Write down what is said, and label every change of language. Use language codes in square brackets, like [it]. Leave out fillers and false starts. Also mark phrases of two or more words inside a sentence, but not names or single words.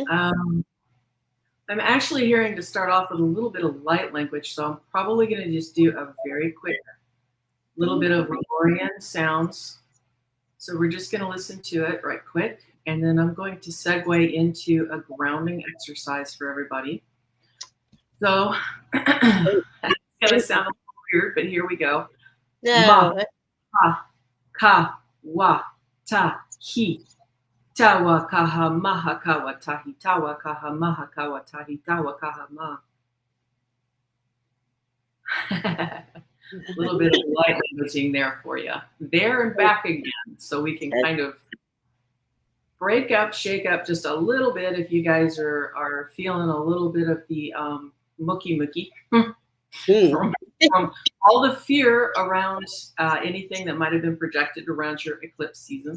[en] I'm actually hearing to start off with a little bit of light language, so I'm probably going to just do a very quick little bit of Lemurian sounds. So we're just going to listen to it right quick, and then I'm going to segue into a grounding exercise for everybody. So it's going to sound a little weird, but here we go. No. Ma, pa, ka, wa, ta, hi. Tawa kaha maha kawa tahi, tawa kaha maha kawa tahi, tawa kaha ma. A little bit of light languaging there for you. There and back again, so we can kind of break up, shake up just a little bit if you guys are feeling a little bit of the mucky from all the fear around anything that might have been projected around your eclipse season.